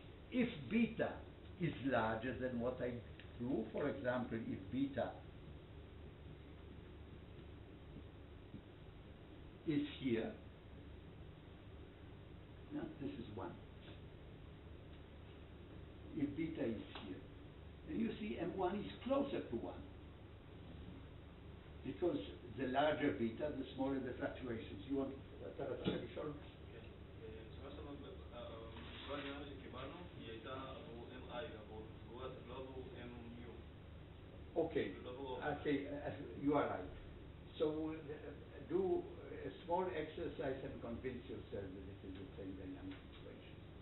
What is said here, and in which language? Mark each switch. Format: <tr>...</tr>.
<en>If beta is larger than what I do, for example, if beta is here, this is 1. If beta is here, then you see M1 is closer to 1. Because the larger beta, the smaller the fluctuations. You want to</en> <he>לשאול? כן. שמה שלנו, התשובה נראה לי שקיבלנו, היא הייתה עבור MI, לא עבור MU.</he> <en>Okay, you are right. So do a small exercise and convince yourself that it is the same dynamic equation.</en>